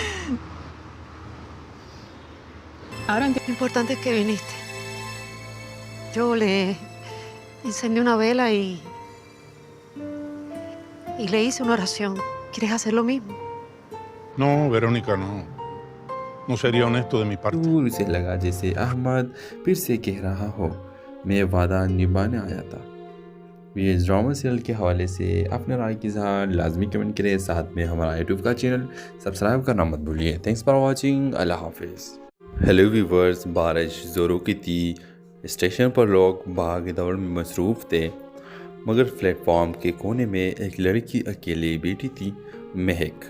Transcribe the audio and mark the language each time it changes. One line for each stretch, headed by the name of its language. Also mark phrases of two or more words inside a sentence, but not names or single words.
Spanish: Ahora Lo importante es que viniste. Yo le encendí una vela y le hice una oración. ¿Quieres hacer lo mismo? No, Verónica, no. No sería honesto de mi parte.
Urdu: دور سے لگا جیسے احمد پھر سے کہہ رہا ہو میں وعدہ نبھانے آیا تھا. یہ
English: drama serial
Urdu: کے حوالے سے اپنے رائے کی اظہار لازمی کمنٹ کریں، ساتھ میں ہمارا یوٹیوب کا چینل سبسکرائب کرنا مت بھولیے.
English: thanks for watching,
Urdu: اللہ حافظ.
English: hello viewers,
Urdu: بارش زوروں کی تھی، سٹیشن پر لوگ بھاگ دوڑ میں مصروف تھے، مگر پلیٹ فارم کے کونے میں ایک لڑکی اکیلے بیٹھی تھی، مہک.